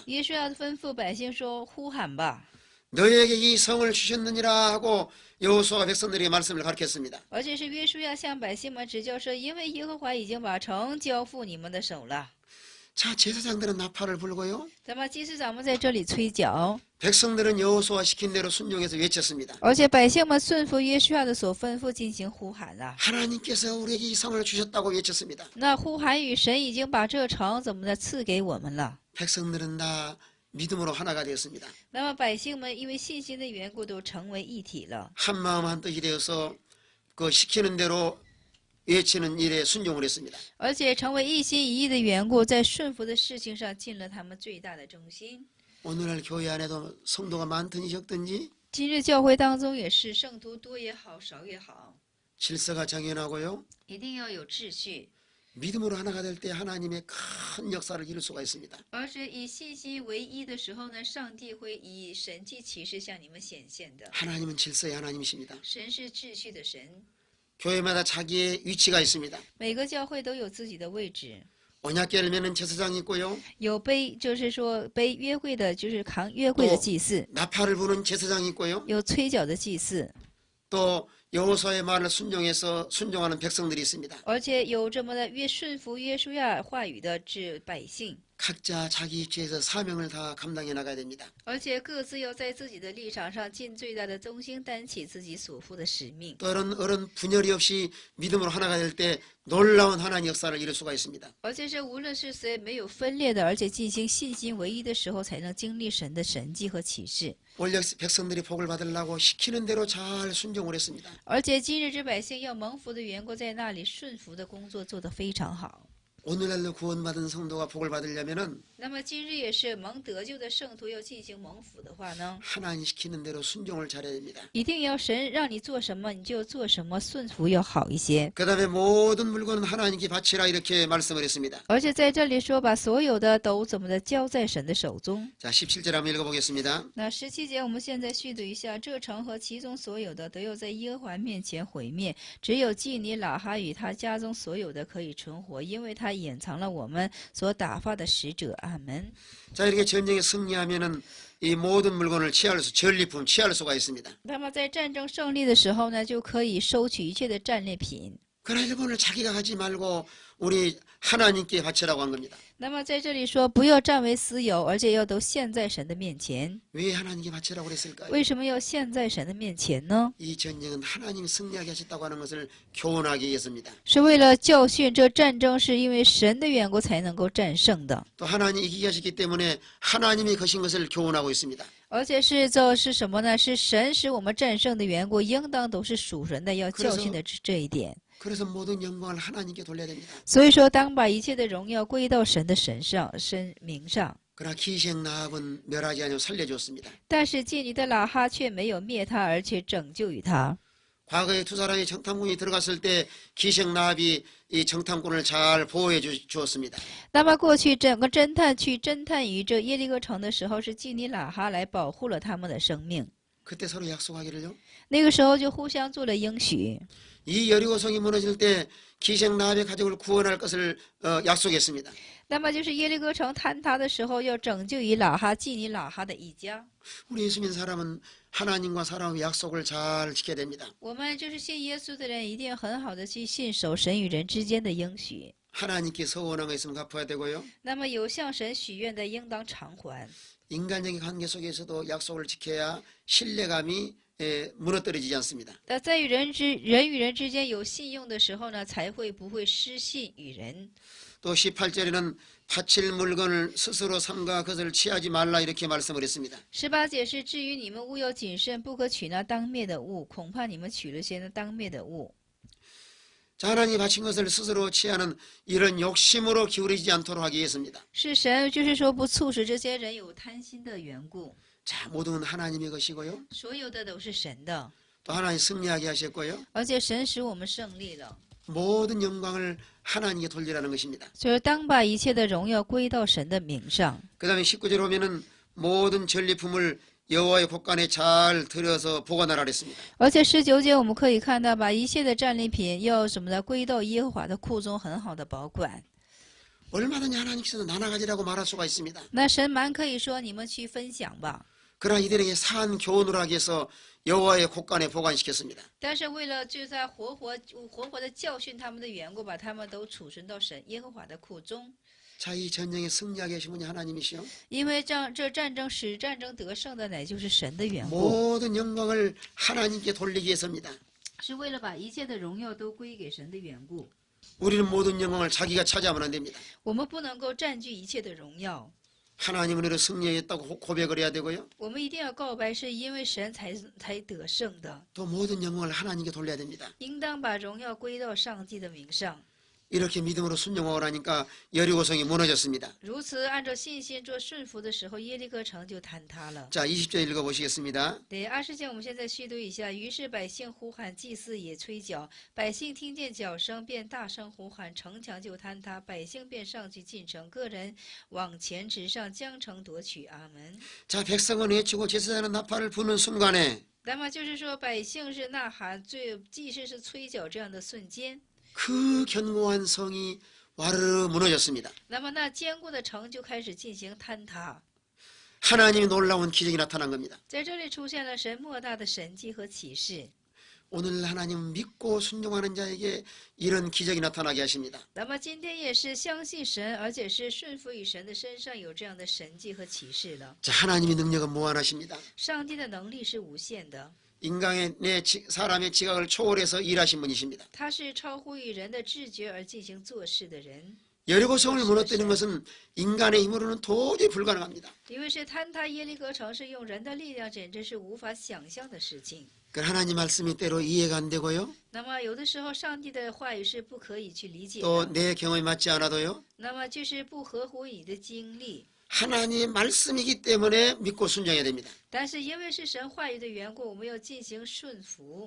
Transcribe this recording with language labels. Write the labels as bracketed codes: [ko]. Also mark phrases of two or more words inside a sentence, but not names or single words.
[zh] 耶稣要吩咐百姓说：“呼喊吧！” [ko] 너희에게 이 성을 주셨느니라 하고 여호수아가 백성들에게 말씀을 가르쳤습니다. [zh] 而且是约书亚向百姓们指教说：“因为耶和华已经把城交付你们的手了。” [ko] 자, 제사장들은 나팔을 불고요. [zh] 那么祭司长们在这里吹角， [ko] 백성들은 여호수아 시킨 대로 순종해서 외쳤습니다. [zh] 而且百姓们顺服约书亚的所吩咐进行呼喊了。 [ko] 하나님께서 우리에게 이 성을 주셨다고 외쳤습니다. [zh] 那呼喊语，神已经把这城怎么的赐给我们了。 [ko] 백성들은 다 믿음으로 하나가 되었습니다. [zh] 那么百姓们因为信心的缘故，都成为一体了， [ko] 한마음 한뜻이 되어서 그 시키는 대로 외치는 일에 순종을 했습니다. [zh] 而且成为一心一意的缘故，在顺服的事情上尽了他们最大的忠心。 [ko] 오늘날 교회 안에도 성도가 많든지 적든지 [zh] 今日教会当中也是，圣徒多也好，少也好， [ko] 질서가 정연하고요. [zh] 一定要有秩序， [ko] 믿음으로 하나가 될 때 하나님의 큰 역사를 이룰 수가 있습니다. [zh] 而且以信心为一的时候呢，上帝会以神迹奇事向你们显现的。 [ko] 하나님은 질서의 하나님이십니다. [zh] 神是秩序的神， [ko] 교회마다 자기의 위치가 있습니다. [zh] 每个教会都有自己的位置。 [ko] 언약궤를매는 제사장이 있고요. [zh] 有背，就是说背约柜的，就是扛约柜的祭司； [ko] 나팔을 부는 제사장이 있고요. [zh] 有吹角的祭司， [ko] 또 여호수아의 말을 순종해서 순종하는 백성들이 있습니다. [zh] 而且有这么的顺服约书亚话语的百姓。 [ko] 각자 자기 위치에서 사명을 다 감당해 나가야 됩니다. [zh] 而且各自要在自己的立场上尽最大的忠心，担起自己所负的使命。 [ko] 또 어른 분열이 없이 믿음으로 하나가 될 때 놀라운 하나님의 역사를 이룰 수가 있습니다. [zh] 而且是无论是谁没有分裂的，而且进行信心唯一的时候，才能经历神的神迹和启示。 [ko] 원래 백성들이 복을 받으려고 시키는 대로 잘 순종을 했습니다. [zh] 而且今日之百姓要蒙福的缘故，在那里顺服的工作做得非常好。 [ko] 오늘날로 구원받은 성도가 복을 받으려면은 [zh] 那么今日也是蒙得救的圣徒要进行蒙福的话呢， [ko] 하나님 시키는 대로 순종을 잘해야 됩니다. [zh] 一定要神让你做什么你就做什么，顺服要好一些。 [ko] 그 다음에 모든 물건은 하나님께 바치라 이렇게 말씀을 했습니다. [zh] 而且在这里说，把所有的都怎么的交在神的手中。 [ko] 자, 17절 한번 읽어보겠습니다. [zh] 那17节我们现在续读一下，这城和其中所有的都要在耶和华面前毁灭，只有基尼喇哈与他家中所有的可以存活，因为他掩藏了我们所打发的使者。阿门。 [ko] 자, 이렇게 전쟁에 승리하면은 이 모든 물건을 전리품 취할 수가 있습니다. [zh] 那么在战争胜利的时候呢，就可以收取一切的战利品。 [ko] 그러나 일본을 자기가 가지 말고 우리 하나님께 바치라고 한 겁니다. [zh] 那么在这里说，不要占为私有，而且要都献在神的面前。 [ko] 왜 하나님께 바치라고 그랬을까요? [zh] 为什么要献在神的面前呢？ [ko] 이 전쟁은 하나님이 승리하게 하셨다고 하는 것을 교훈하기 위해서입니다. [zh] 是为了教训这战争是因为神的缘故才能够战胜的， [ko] 또 하나님이 이기게 하셨기 때문에 하나님이 거신 것을 교훈하고 있습니다. [zh] 而且这是什么呢？是神使我们战胜的缘故，应当都是属神的，要教训的这一点。 [ko] 그래서 모든 영광을 하나님께 돌려야 됩니다. [zh] 所以说，当把一切的荣耀归到神的神上、神名上。 [ko] 그러나 기생 나합은 멸하지 아니하고 살려줬습니다. [zh] 但是基尼的喇哈却没有灭他，而且拯救于他。 [ko] 과거에 두 사람이 정탐꾼이 들어갔을 때 기생 나합이 이 정탐꾼을 잘 보호해 주었습니다. [zh] 那么过去整个侦探去侦探于这耶利哥城的时候，是基尼喇哈来保护了他们的生命。 [ko] 그때 서로 약속하기를요. [zh] 那个时候就互相做了应许。 [ko] 이 여리고성이 무너질 때 기생 나합의 가족을 구원할 것을 약속했습니다. [zh] 那么就是耶利哥城坍塌的时候，要拯救以喇哈基尼喇哈的一家。 [ko] 우리 예수 믿는 사람은 하나님과 사람의 약속을 잘 지켜야 됩니다. [zh] 我们就是信耶稣的人，一定很好的去信守神与人之间的应许。 [ko] 하나님께 서원한 거 있으면 갚아야 되고요. [zh] 那么有向神许愿的，应当偿还。 [ko] 인간적인 관계 속에서도 약속을 지켜야 신뢰감이 무너뜨려지지 않습니다. [zh] 在与人与人之间有信用的时候呢，才会不会失信与人。 [ko] 또 18절에는 바칠 물건을 스스로 삼가 그것을 취하지 말라 이렇게 말씀을 했습니다. [zh] 18 节是至于你们务要谨慎，不可取那当灭的物，恐怕你们取了些那当灭的物。 [ko] 자, 하나님이 바친 것을 스스로 취하는 이런 욕심으로 기울이지 않도록 하기 위해서입니다. [zh] 是神，就是说不促使这些人有贪心的缘故。 [ko] 자, 모든 하나님의 것이고요. [zh] 所有的都是神的， [ko] 또 하나님 승리하게 하셨고요. [zh] 而且神使我们胜利了。 [ko] 모든 영광을 하나님께 돌리라는 것입니다. [zh] 所以当把一切的荣耀归到神的名上。 [ko] 그 다음에 19절 오면은 모든 전리품을 여호와의 곳간에 잘 들여서 보관하라 그랬습니다. [zh] 而且19节我们可以看到，把一切的战利品要什么的归到耶和华的库中，很好的保管。 [ko] 얼마든지 하나님께서 나눠 가지라고 말할 수가 있습니다. [zh] 那神蛮可以说你们去分享吧， [ko] 그러나 이들에게 산 교훈을 하기 위해서 여호와의 곳간에 보관시켰습니다. [zh] 但是为了就在活活的教训他们的缘故，把他们都储存到神耶和华的库中。 [ko] 자, 이 전쟁에 승리하게 하신 분이 하나님이시요. [zh] 因为这战争使战争得胜的乃就是神的缘故， [ko] 모든 영광을 하나님께 돌리기 위해서입니다. [zh] 是为了把一切的荣耀都归给神的缘故。 [ko] 우리는 모든 영광을 자기가 차지하면 안 됩니다. [zh] 我们不能够占据一切的荣耀， [ko] 하나님은 우리를 승리했다고 고백을 해야 되고요. [zh] 我们一定要告白，是因为神才得胜的， [ko] 또 모든 영광을 하나님께 돌려야 됩니다. [zh] 应当把荣耀归到上帝的名上。 [ko] 이렇게 믿음으로 순종하고 나니까 여리고성이 무너졌습니다. [zh] 如此按照信心做顺服的时候，耶利哥城就坍塌了。 [ko] 자, 20절 읽어보시겠습니다. [zh] 第20节，我们现在续读一下。于是百姓呼喊，祭司也吹角。百姓听见角声，便大声呼喊，城墙就坍塌。百姓便上去进城，个人往前直上，将城夺取。阿门。 [ko] 자, 백성은 외치고 제사장은 나팔을 부는 순간에 [zh] 那么就是说，百姓是呐喊，祭司是吹角，这样的瞬间， [ko] 그 견고한 성이 와르르 무너졌습니다. [zh] 那么那坚固的城就开始进行坍塌。 [ko] 하나님이 놀라운 기적이 나타난 겁니다. [zh] 在这里出现了神莫大的神迹和启示。 [ko] 오늘 하나님 믿고 순종하는 자에게 이런 기적이 나타나게 하십니다. [zh] 那么今天也是相信神，而且是顺服于神的身上有这样的神迹和启示了。 [ko] 자, 하나님의 능력은 무한하십니다. [zh] 上帝的能力是无限的， [ko] 인간의 사람의 지각을 초월해서 일하신 분이십니다. [zh] 他是超乎于人的知觉而进行做事的人。 [ko] 여리고성을 무너뜨리는 것은 인간의 힘으로는 도저히 불가능합니다. [zh] 因为是坍塌耶利哥城是用人的力量，简直是无法想象的事情。 [ko] 그 하나님 말씀이 때로 이해가 안 되고요. [zh] 那么有的时候，上帝的话语是不可以去理解 [ko] 또 [zh] 的， [ko] 내 경험이 맞지 않아도요. [zh] 那么就是不合乎你的经历。 [ko] 하나님의 말씀이기 때문에 믿고 순종해야 됩니다. [zh] 但是因为是神话语的缘故，我们要进行顺服。